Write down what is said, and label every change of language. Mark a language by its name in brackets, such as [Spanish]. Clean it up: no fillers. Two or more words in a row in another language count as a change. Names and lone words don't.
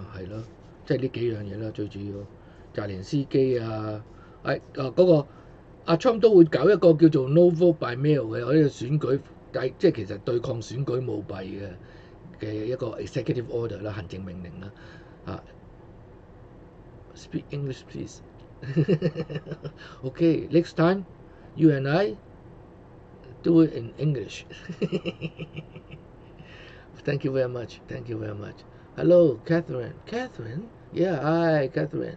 [Cantonese] 係咯，即係呢幾樣嘢啦，最主要澤連斯基嗰個Trump 都會搞一個叫做 [English] No Vote by Mail [Cantonese] 嘅，我呢個選舉即係其實對抗選舉舞弊嘅一個 [English] executive order [Cantonese] 啦，行政命令啦 [English] Speak English, please. Okay, next time you and I do it in English. Thank you very much. Thank you very much. Hello, Catherine. Catherine? Yeah, hi, Catherine.